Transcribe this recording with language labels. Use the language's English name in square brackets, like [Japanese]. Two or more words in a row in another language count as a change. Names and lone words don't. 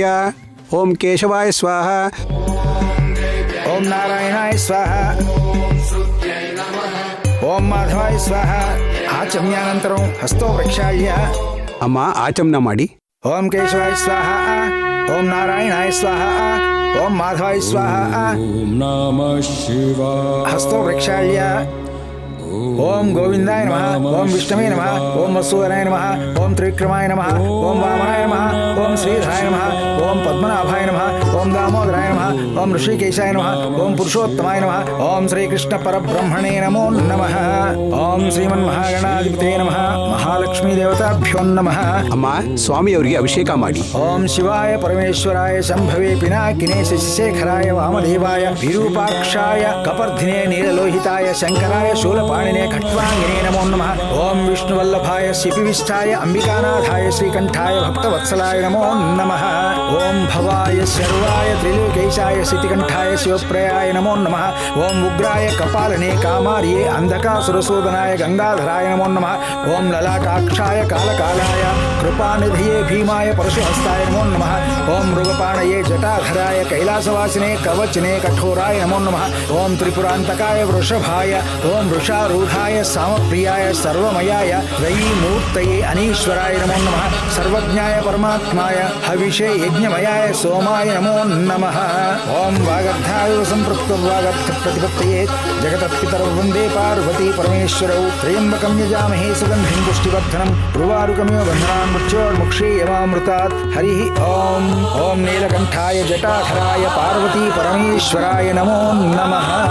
[Sanskrit] ಓಂ ಕೇಶವಾಯ ಸ್ವಾಹ. ಓಂ ನಾರಾಯಣಾಯ ಸ್ವಾಹ. ಓಂ ಮಾಧವಾಯ ಸ್ವಾಹ. ಆಚಮ್ಯಾನಂತರಂ ಹಸ್ತೋ ಪ್ರಕ್ಷಾಳ್ಯ. [Kannada] ಅಮ್ಮ, ಆಚಮನ ಮಾಡಿ. [Sanskrit] ಓಂ ಕೇಶವಾಯ ಸ್ವಾಹ. ಓಂ ನಾರಾಯಣಾಯ ಸ್ವಾಹ. ಓಂ ಮಾಧವಾಯ ಸ್ವಾಹ. ಓಂ ನಮಃ ಶಿವಾಯ. ಹಸ್ತೋ ಪ್ರಕ್ಷಾಳ್ಯ. ಓಂ ಗೋವಿಂದಾಯ ನಮಃ. ಓಂ ವಿಷ್ಣವೇ ನಮಃ. ಓಂ ವಸುಧರಾಯ ನಮಃ. ಓಂ ತ್ರಿವಿಕ್ರಮಾಯ ನಮಃ. ಓಂ ವಾಮನಾಯ ನಮಃ. ಓಂ ಶ್ರೀಧರಾಯ ನಮಃ. ಓಂ ಪದ್ಮನಾಭಾಯ ನಮಃ. ಓಂ ದಾಮೋದರಾಯ ನಮಃ. ಓಂ ಋಷಿಕೇಶಾಯ ನಮಃ. ಓಂ ಪುರುಷೋತ್ತಮಾಯ ನಮಃ. ಓಂ ಶ್ರೀಕೃಷ್ಣ ಪರಬ್ರಹ್ಮಣೇ ನಮೋ ನಮಃ. ಓಂ ಶ್ರೀಮನ್ಮಹಾಗಣಾಧಿಪತೇ ನಮಃ. ಮಹಾಲಕ್ಷ್ಮೀ ದೇವತಾಭ್ಯೋ ನಮಃ. [Kannada] ಅಮ್ಮ, ಸ್ವಾಮಿಯವರಿಗೆ ಅಭಿಷೇಕ ಮಾಡಿ. [Sanskrit] ಓಂ ಶಿವಾಯ ಪರಮೇಶ್ವರಾಯ ಶಂಭವೇ ಪಿನಾಕಿನೇ ಶಶಿಶೇಖರಾಯ ವಾಮದೇವಾಯ ವಿರೂಪಾಕ್ಷಾಯ ಕಪರ್ಧಿನೇ ನೀಲಲೋಹಿತಾಯ ಶಂಕರಾಯ ಶೂಲಪಾಣಿನೇ ಖಟ್ವಾಂಗಿನೇ ನಮೋ ನಮಃ. ಓಂ ವಿಷ್ಣುವಲ್ಲಭಾಯ ಶಿಪಿವಿಷ್ಠಾಯ ಅಂಬಿಕಾನಾಥಾಯ ಶ್ರೀಕಂಠಾಯ ಭಕ್ತವತ್ಸಲಾಯ ನಮೋ ನಮಃ. ಓಂ ಭವಾಯ ಶರ್ವಾಯ ತ್ರಿಲೋಕೇಶಾಯ ಶ್ರೀತಿಕಂಠಾಯ ಶಿವಪ್ರಯಾಯ ನಮೋ ನಮಃ. ಓಂ ಉಗ್ರಾಯ ಕಪಾಲನೆ ಕಾಮಾರ್ಯೇ ಅಂಧಕಾಸುರಸೂದನಾಯ ಗಂಗಾಧರಾಯ ನಮೋ ನಮಃ. ಓಂ ಲಲಾಟಾಕ್ಷಾಯ ಕಾಲಕಾಲಾಯ ಕೃಪಾನಿಧಿಯೇ ಭೀಮಾಯ ಪರಶುಹಸ್ತಾಯ ನಮೋ ನಮಃ. ಓಂ ಮೃಗಪಾಣಯೇ ಜಟಾಧರಾಯ ಕೈಲಾಸವಾಸಿನೇ ಕವಚನೆ ಕಠೋರಾಯ ನಮೋ ನಮಃ. ಓಂ ತ್ರಿಪುರಾಂತಕಾಯ ವೃಷಭಾಯ. ಓಂ ವೃಷಾರೂಢಾಯ ಸಾಮಪ್ರಿಯಾಯ ಸರ್ವಮಯಾಯ ತ್ರಯೀಮೂರ್ತಯೇ ಅನೀಶ್ವರಾಯ ನಮೋ ನಮಃ. ಸರ್ವಜ್ಞಾಯ ಪರಮಾತ್ಮಾಯ ಹವಿಷೇ ಯಜ್ಞಮಯಾಯ ಸೋಮಾಯ ನಮೋ ನಮಃ. ಓಂ ವಾಗರ್ಧಾಯ ಸಂಪೃಕ್ತ ವಾಗರ್ಥ ಪ್ರತಿಪತ್ತಯೇ ಜಗತತ್ಪಿತರೌ ವಂದೇ ಪಾರ್ವತಿ ಪರಮೇಶ್ವರೌ. ತ್ರ್ಯಂಬಕಂ ಯಜಾಮಹೇ ಸುಗಂಧಿಂ ಪುಷ್ಟಿವರ್ಧನಂ ಉರ್ವಾರುಕಮಿವ ಬಂಧನಾನ್ ಮೃತ್ಯೋರ್ಮುಕ್ಷೇಯಮಾಮೃತಾತ್. ಹರಿ ಓಂ. ಓಂ ನೀಲಕಂಠಾಯ ಜಟಾಧರಾಯ ಪಾರ್ವತಿ ಪರಮೇಶ್ವರಾಯ ನಮೋ ನಮಃ.